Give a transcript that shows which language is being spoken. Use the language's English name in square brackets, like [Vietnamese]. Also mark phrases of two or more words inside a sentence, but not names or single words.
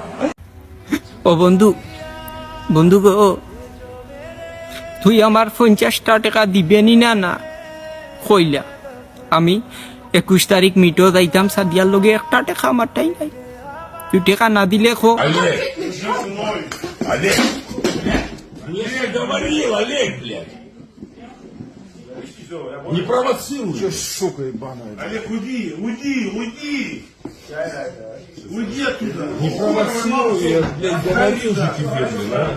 [Bangla] ও বন্ধু, বন্ধু গো, তুই আমার 50টা টাকা দিবেনি না? না কইলা আমি 21 তারিখ মিটো যাইতাম সাদিয়ার লগে 1টা টাকা আমার টাই নাই। তুই টাকা না দিলে খো [Russian] Олег! Мне говорили, Олег, блядь! Не провоцируй! Че, сука ебаная? Олег, уйди! Уйди оттуда! Не провоцируй, я, блядь, говорил же тебе, блядь,